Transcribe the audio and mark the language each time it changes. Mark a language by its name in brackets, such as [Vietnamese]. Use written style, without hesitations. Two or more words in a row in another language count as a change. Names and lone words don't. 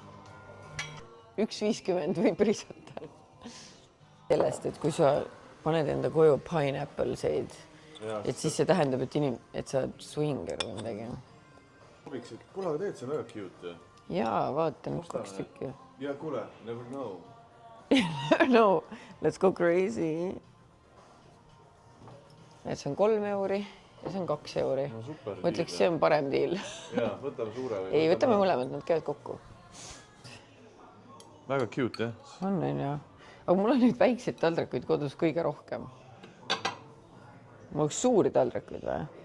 [Estonian] 1.50 või prisata. Sellest, et kui sa paned enda koju pineappleseid, et siis see tähendab, et sa oled swinger või midagi. Kuule, aga tegelikult see on väga cute. Jaa, vaatan 2 tükki. Ja kuule, [English] never know. No, let's go crazy. [Estonian] Et see on 3 euri ja see on 2 euri. No super. Ma ütleks, see on parem deal. Jaa, võtame suure või? Ei, võtame mõlemad, nad käivad kokku. Väga cute, jah? On jah. Aga mul on nüüd väikseid taldrikuid kodus kõige rohkem. Mul oleks suuri taldrikuid või?